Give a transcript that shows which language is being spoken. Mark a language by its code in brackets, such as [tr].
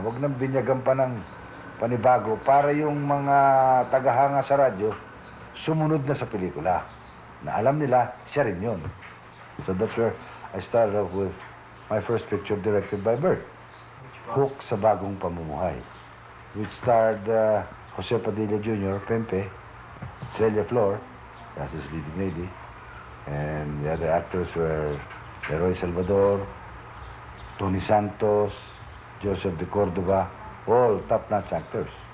[tl] Huwag nang binyagan pa ng panibago para yung mga tagahanga sa radyo sumunod na sa pelikula. Na alam nila, siya rin yun. [en] So that's where I started off with my first picture directed by Bert. [tl] Hook sa Bagong Pamumuhay. [en] Which starred Jose Padilla Jr., Pempe, Celia Flor, that's his leading lady, and the other actors were Leroy Salvador, Tony Santos, Joseph de Cordova, all top-notch actors.